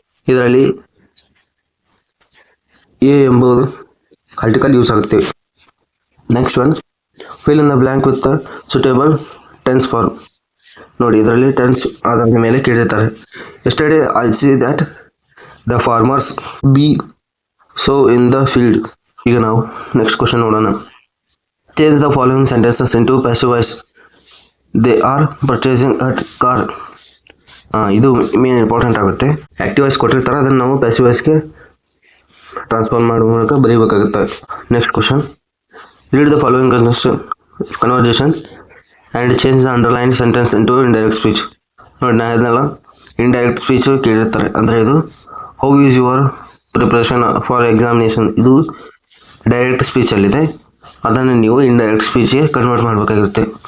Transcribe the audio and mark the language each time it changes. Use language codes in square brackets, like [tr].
[kn] ಇದರಲ್ಲಿ ಎ ಎಂಬುದು article use ಆಗುತ್ತೆ. [en] Next one, fill in the blank with the suitable tense form. [kn] ನೋಡಿ, ಇದರಲ್ಲಿ ಟೆನ್ಸ್ ಆಧಾರದ ಮೇಲೆ ಕೇಳಿರ್ತಾರೆ. [en] Yesterday I see that the farmers be so in the field. [kn] ಈಗ ನಾವು ನೆಕ್ಸ್ಟ್ ಕ್ವಶನ್ ನೋಡೋಣ. [en] Change the following sentences into passive voice. They are purchasing a car. [kn] ಇದು main important ಆಗುತ್ತೆ. Active voice ಕೊಟ್ಟಿರ್ತಾರೆ, ಅದನ್ನು ನಾವು ಪ್ಯಾಸಿವ್ ವಾಯ್ಸ್ಗೆ ಟ್ರಾನ್ಸ್ಫಾರ್ಮ್ ಮಾಡುವ ಮೂಲಕ ಬರೀಬೇಕಾಗುತ್ತೆ. [en] Next question, read the following conversation and change the underline sentence into indirect speech. [kn] ನೋಡಿ, ನಾ ಇದನ್ನೆಲ್ಲ ಇಂಡೈರೆಕ್ಟ್ ಸ್ಪೀಚ್ ಕೇಳಿರ್ತಾರೆ, ಅಂದರೆ ಇದು [en] how is your preparation for examination, [kn] ಇದು ಡೈರೆಕ್ಟ್ ಸ್ಪೀಚಲ್ಲಿದೆ, ಅದನ್ನು ನೀವು ಇಂಡೈರೆಕ್ಟ್ ಸ್ಪೀಚ್ಗೆ ಕನ್ವರ್ಟ್ ಮಾಡಬೇಕಾಗಿರುತ್ತೆ.